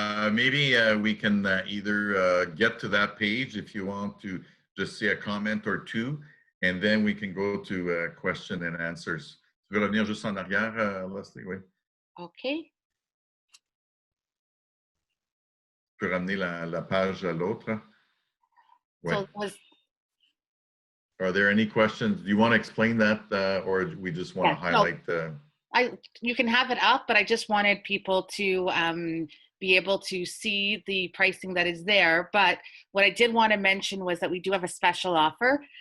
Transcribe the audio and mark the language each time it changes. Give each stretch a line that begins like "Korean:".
English: Maybe we can either get to that page if you want to just say a comment or 2, and then we can go to question and answers.
French: Tu veux revenir juste en arrière, Leslie? Oui. OK. Tu peux ramener la page à l'autre? Oui.
English: So Are there any questions? Do you want to explain that, or we just want to highlight the... You can have it up, but I just wanted people to be able to see the pricing that is there. But what I did want to mention was that we do have a special offer.